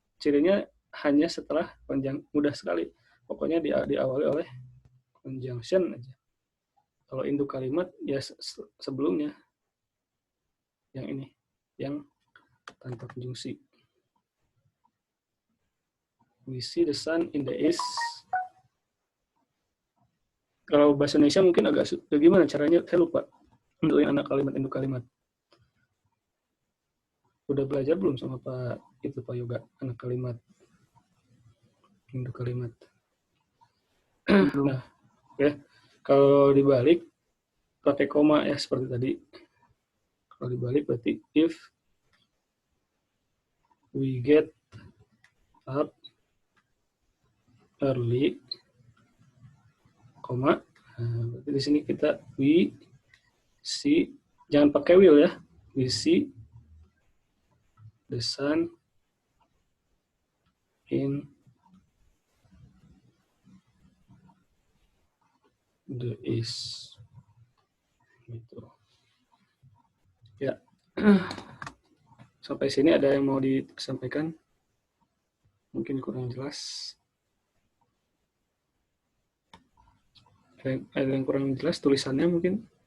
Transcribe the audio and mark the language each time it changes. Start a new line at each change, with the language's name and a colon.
Indonesian: Cirinya hanya setelah mudah sekali. Pokoknya diawali oleh conjunction aja. Kalau induk kalimat ya sebelumnya yang ini, yang tanpa konjungsi.
English: We see the sun in the east.
Indonesian: Kalau bahasa Indonesia mungkin agak gimana caranya, saya lupa. Untuk yang anak kalimat, induk kalimat. Udah belajar belum sama Pak Yoga, anak kalimat, induk kalimat. Nah, ya. Kalau dibalik, pakai koma ya, seperti tadi. Kalau dibalik berarti
English: if we get up early, koma.
Indonesian: Nah, berarti di sini kita
English: we see,
Indonesian: jangan pakai will ya.
English: We see the sun in the east.
Indonesian: Gitu. Ya. Sampai sini ada yang mau disampaikan? Mungkin kurang jelas. Ada yang kurang jelas tulisannya mungkin?